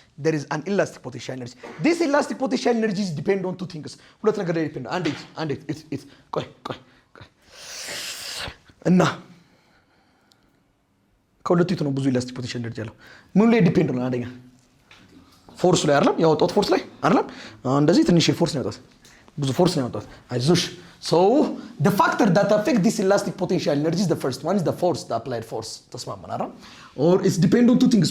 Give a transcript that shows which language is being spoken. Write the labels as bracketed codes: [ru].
[en] there is an elastic potential energy. This elastic potential energy is depend on two things. [am] ሁለት ነገር ላይ ዲፔንድ አንዴ ቆይ እና ከሁለቱ ነው ብዙ ኢላስቲክ ፖቴንሻል ኤነርጂ ያለው። ምን ላይ ዲፔንድ ነው? አንደኛ ፎርስ ላይ አይደለም ያወጣው ፎርስ ላይ አይደለም። እንደዚህ ትንሽ ፎርስ ነው ያወጣው፣ ብዙ ፎርስ ነው ያወጣው። አይዞሽ [en] so the factor that affect this elastic potential energy is the first one is the force, the applied force. [am] ተስማማን አይደል? [en] or it's depend on two things.